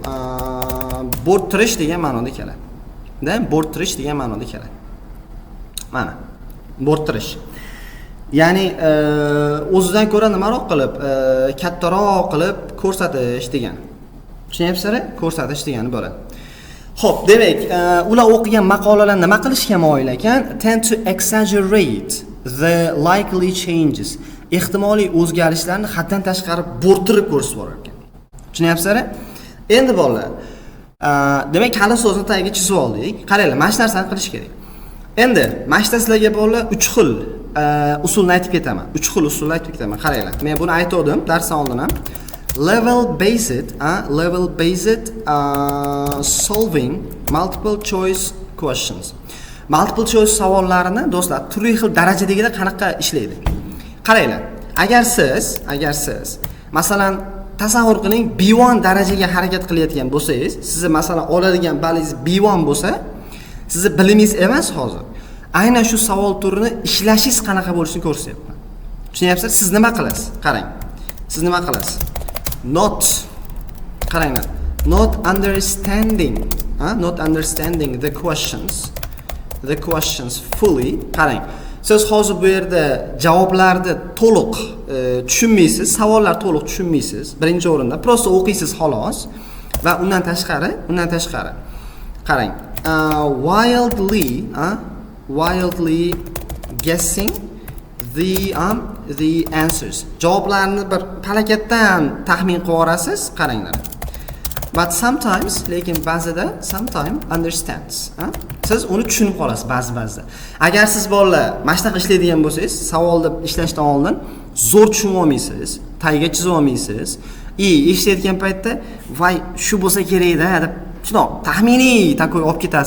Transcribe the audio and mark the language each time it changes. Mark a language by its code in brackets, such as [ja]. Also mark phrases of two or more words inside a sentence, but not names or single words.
[uz] Bo'rttirish degan ma'noda keladi. Bo'rttirish degan ma'noda keladi. Mana bo'rttirish. Ya'ni o'zidan ko'ra nimaroq qilib, kattaroq qilib ko'rsatish degan. Tushunyapsizlar? Ko'rsatish degani bo'ladi. Xo'p, demak, ular o'qigan maqolalar nima qilishga moyil ekan? [en] Tend to exaggerate the likely changes. [uz] Ehtimoliy o'zgarishlarni haddan tashqari bo'rttirib ko'rsatib borar ekan. Tushunyapsizlar? Endi bolalar, demak, hali so'zni tagiga chizib oldik. Qaranglar, mana shu narsani qilish kerak. Endi, mana shu sizlarga bolalar 3 xil usulni aytib ketaman. 3 xil usulni aytib ketaman. Qaranglar. Men buni aytdim darsdan oldin ham. [en] Level based solving multiple choice questions. Multiple choice [uz] savollarini do'stlar turli xil darajadagida qanaqa ishlaydi. Qaranglar. Agar siz masalan tasavvur qiling B1 darajaga harakat qilayotgan bo'lsangiz, sizni masalan oladigan balingiz B1 bo'lsa, sizni bilimingiz emas hozir. Aynan shu savol turini ishlashingiz qanaqa bo'lishini ko'rsatyapman. Tushunyapsizlar? Siz nima qilasiz? Qarang. Siz nima qilasiz? Qaranglar. [en] Not understanding the questions fully. [uz] Qarang. Siz hozir bu yerda javoblarni to'liq tushunmaysiz, savollar to'liq tushunmaysiz. Birinchi o'rinda prosta o'qiysiz xolos va undan tashqari qarang. [en] Wildly guessing the answers. [uz] Javoblarni bir palakatdan taxmin qilib olasiz, qaranglar. [en] But sometimes, [uz] lekin ba'zida understands. Siz uni tushunib qolasiz ba'zida. Agar siz bolalar mana shunaqa ishlaydigan bo'lsangiz, savolni ishlashdan oldin zo'r tushunib olmaysiz, tagiga chizib olmaysiz. Eshitayotgan paytda voy shu bo'lsa kerak-da deb shundoq taxminiy takoy olib ketasiz.